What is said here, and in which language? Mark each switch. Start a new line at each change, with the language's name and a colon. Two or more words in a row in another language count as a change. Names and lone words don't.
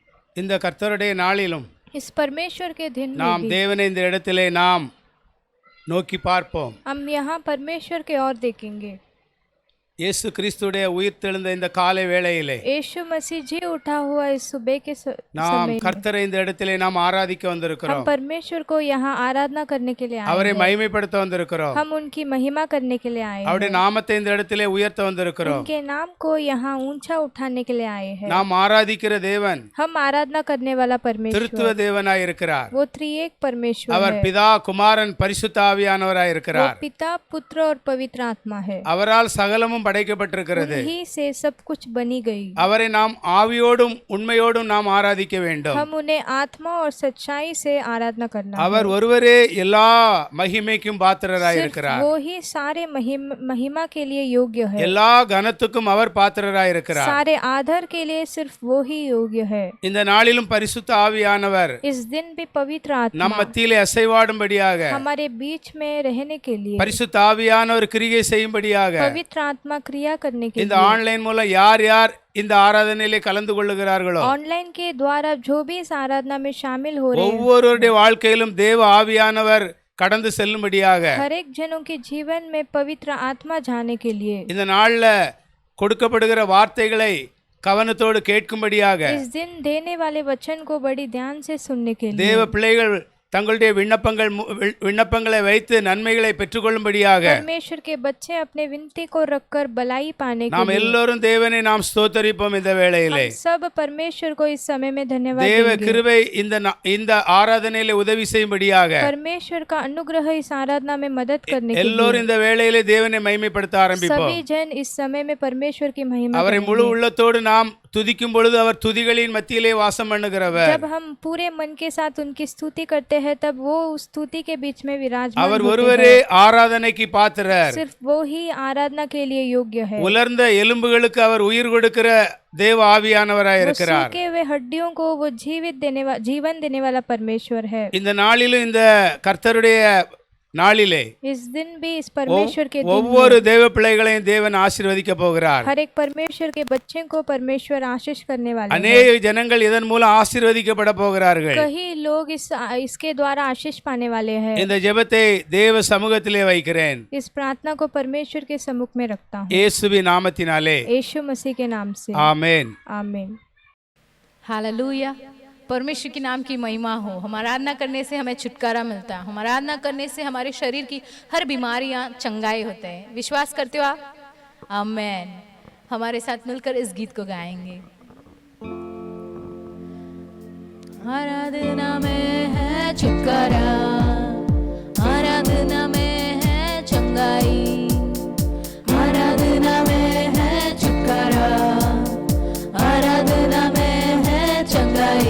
Tamil: இந்த கர்த்தருடைய நாளிலும்
Hindi: इस परमेश्वर के दिन में
Tamil: நாம்
Hindi: भी
Tamil: தேவனை இந்த இடத்திலே நாம் நோக்கி பார்ப்போம்.
Hindi: हम यहाँ परमेश्वर के ओर देखेंगे.
Tamil: இயேசு கிறிஸ்துடைய உயிர்த்தெழுந்த இந்த காலை வேளையிலே
Hindi: यीशु मसीह जी उठा हुआ इस सुबह के
Tamil: நாம்
Hindi: समय में
Tamil: கர்த்தரை இந்த இடத்திலே நாம் ஆராதிக்க
Hindi: हम
Tamil: வந்திருக்கிறோம்.
Hindi: परमेश्वर को यहाँ आराधना करने के लिए आए
Tamil: அவரை
Hindi: हैं.
Tamil: மகிமைப்படுத்த வந்திருக்கிறோம்.
Hindi: हम उनकी महिमा करने के लिए आए
Tamil: அவருடைய
Hindi: हैं.
Tamil: நாமத்தை இந்த இடத்திலே உயர்த்த வந்திருக்கிறோம்.
Hindi: उनके नाम को यहाँ ऊंचा उठाने के लिए आए हैं.
Tamil: நாம் ஆராதிக்கிற தேவன்
Hindi: हम आराधना करने वाला
Tamil: திருத்துவ
Hindi: परमेश्वर
Tamil: தேவனாய் இருக்கிறார்.
Hindi: वो त्रिएक परमेश्वर
Tamil: அவர்
Hindi: है.
Tamil: பிதா குமாரன் பரிசுத்த ஆவியானவராய்
Hindi: वो
Tamil: இருக்கிறார்.
Hindi: पिता पुत्र और पवित्र आत्मा है.
Tamil: அவரால் சகலமும் படைக்கப்பட்டிருக்கிறது.
Hindi: ही से सब कुछ बनी गई.
Tamil: அவரை நாம் ஆவியோடும் உண்மையோடும் நாம் ஆராதிக்க வேண்டும்.
Hindi: हम उन्हें आत्मा और सच्चाई से आराधना करना है.
Tamil: அவர் ஒருவரே எல்லா மகிமைக்கும் பாத்திரராய்
Hindi: सिर्फ
Tamil: இருக்கிறார்.
Hindi: वो ही सारे महिमा के लिए योग्य है.
Tamil: எல்லா கனத்துக்கும் அவர் பாத்திரராய் இருக்கிறார்.
Hindi: सारे आदर के लिए सिर्फ वो ही योग्य है.
Tamil: இந்த நாளிலும் பரிசுத்த ஆவியானவர்
Hindi: इस दिन भी पवित्र
Tamil: நம்
Hindi: आत्मा
Tamil: மத்தியிலே அசைவாடும்படியாக
Hindi: हमारे बीच में रहने के लिए,
Tamil: பரிசுத்த ஆவியானவர் கிரியை செய்யும்படியாக
Hindi: पवित्र आत्मा क्रिया करने के
Tamil: இந்த
Hindi: लिए,
Tamil: ஆன்லைன் மூலம் யார் யார் இந்த ஆராதனையிலே கலந்து கொள்ளுகிறார்களோ
Hindi: ऑनलाइन के द्वारा जो भी इस आराधना में शामिल हो रहे हैं,
Tamil: ஒவ்வொருவருடைய வாழ்க்கையிலும் தேவ ஆவியானவர் கடந்து செல்லும்படியாக
Hindi: हर एक जनों के जीवन में पवित्र आत्मा जाने के लिए,
Tamil: இந்த நாள்ல கொடுக்கப்படுகிற வார்த்தைகளை கவனத்தோடு கேட்கும்படியாக
Hindi: इस दिन देने वाले वचन को बड़ी ध्यान से सुनने के लिए,
Tamil: தேவ பிள்ளைகள் தங்களுடைய விண்ணப்பங்களை வைத்து நன்மைகளை பெற்றுக்கொள்ளும்படியாக
Hindi: परमेश्वर के बच्चे अपने विनती को रखकर भलाई पाने के
Tamil: நாம்
Hindi: लिए,
Tamil: எல்லோரும் தேவனை நாம் ஸ்தோத்தரிப்போம். இந்த வேளையிலே
Hindi: हम सब परमेश्वर को इस समय में धन्यवाद
Tamil: தேவ
Hindi: देंगे.
Tamil: கிருபை இந்த ஆராதனையிலே உதவி செய்யும்படியாக
Hindi: परमेश्वर का अनुग्रह इस आराधना में मदद करने के
Tamil: எல்லோரும்
Hindi: लिए
Tamil: இந்த வேளையிலே தேவனை மகிமைப்படுத்த ஆரம்பிப்போம்.
Hindi: सभी जन इस समय में परमेश्वर की महिमा
Tamil: அவரை
Hindi: करेंगे.
Tamil: முழு உள்ளத்தோடு நாம் துதிக்கும் பொழுது அவர் துதிகளின் மத்தியிலே வாசம் பண்ணுகிறவர்.
Hindi: जब हम पूरे मन के साथ उनकी स्तुति करते हैं तब वो उस स्तुति के बीच में विराजमान
Tamil: அவர்
Hindi: होते
Tamil: ஒருவரே
Hindi: हैं.
Tamil: ஆராதனைக்கு பாத்திரர்.
Hindi: सिर्फ वो ही आराधना के लिए योग्य है.
Tamil: உலர்ந்த எலும்புகளுக்கு அவர் உயிர் கொடுக்கிற தேவ ஆவியானவராய்
Hindi: वो
Tamil: இருக்கிறார்.
Hindi: सूखे हुए हड्डियों को वो जीवन देने वाला परमेश्वर है.
Tamil: இந்த நாளிலும் இந்த கர்த்தருடைய நாளிலே
Hindi: इस दिन भी इस परमेश्वर के दिन
Tamil: ஒவ்வொரு தேவ பிள்ளைகளையும் தேவன் ஆசீர்வதிக்க போகிறார்.
Hindi: हर एक परमेश्वर के बच्चे को परमेश्वर आशीष करने वाले हैं.
Tamil: अनेक ஜனங்கள் இதன் மூலம் ஆசீர்வதிக்கப்பட போகிறார்கள்.
Hindi: कई लोग इसके द्वारा आशीष पाने वाले हैं.
Tamil: இந்த ஜெபத்தை தேவ சமூகத்திலே வைக்கிறேன்.
Hindi: इस प्रार्थना को परमेश्वर के सम्मुख में रखता हूँ,
Tamil: இயேசுவின் நாமத்தினாலே
Hindi: यीशु मसीह के नाम से.
Tamil: ஆமென்.
Hindi: आमीन. हालेलुया। परमेश्वर के नाम की महिमा हो। हम आराधना करने से हमें छुटकारा मिलता है। हम आराधना करने से हमारे शरीर की हर बीमारियां चंगाई होते हैं। विश्वास करते हो आप? आमेन। हमारे साथ मिलकर इस गीत को गाएंगे। आराधना में है छुटकारा, आराधना में है चंगाई, आराधना में है छुटकारा, आराधना में है चंगाई।